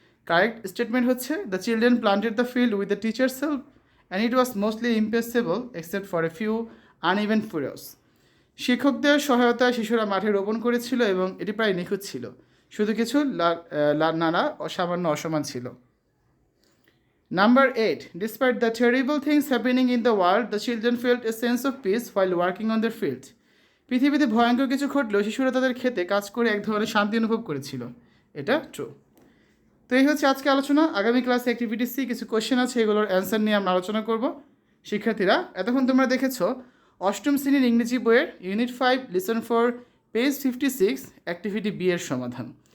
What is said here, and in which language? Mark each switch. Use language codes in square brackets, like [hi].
[bn] Correct statement হচ্ছে [en] The children planted the field with the teachers help and it was mostly impossible except for a few uneven furrows. [bn] শিক্ষকদের সহায়তায় শিশুরা মাঠে রোপণ করেছিল এবং এটি প্রায় নিখুঁত ছিল, শুধু কিছু নানা সামান্য অসমান ছিল। [en] Number 8. Despite the terrible things happening in the world, the children felt a sense of peace while working on their field. [bn] পৃথিবীতে ভয়ঙ্কর কিছু ঘটলেও শিশুরা তাদের ক্ষেতে কাজ করে এক ধরনের শান্তি অনুভব করেছিল। এটা ট্রু। তো এই হচ্ছে আজকে আলোচনা। আগামী ক্লাসে অ্যাক্টিভিটি সি কিছু কোয়েশ্চেন আছে, এগুলোর অ্যান্সার নিয়ে আমরা আলোচনা করব। শিক্ষার্থীরা, এতক্ষণ তোমরা দেখেছো অষ্টম শ্রেণীর ইংরেজি বইয়ের unit 5 listen 4 page 56 activity B এর সমাধান।